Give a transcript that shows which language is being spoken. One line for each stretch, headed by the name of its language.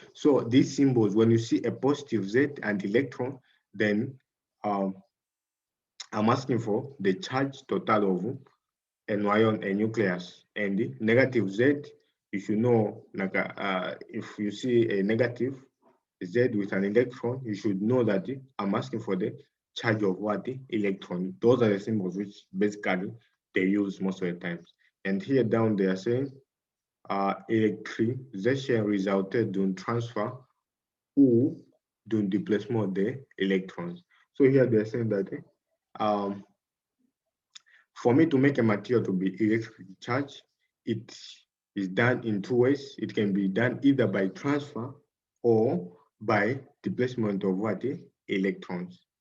English: So these symbols, when you see a positive Z and electron, then I'm asking for the charge total of a noyau, a nucleus, and the negative Z. You should know, like if you see a negative Z with an electron, you should know that I'm asking for the charge of what? Electron. Those are the symbols which basically they use most of the times. And here down they are saying
French: électrisation résultait d'un transfert ou d'un déplacement des électrons.
English: So here they're saying that for me to make a material to be electrically charged, it is done in 2 ways. It can be done either by transfer or by displacement of what? Electrons.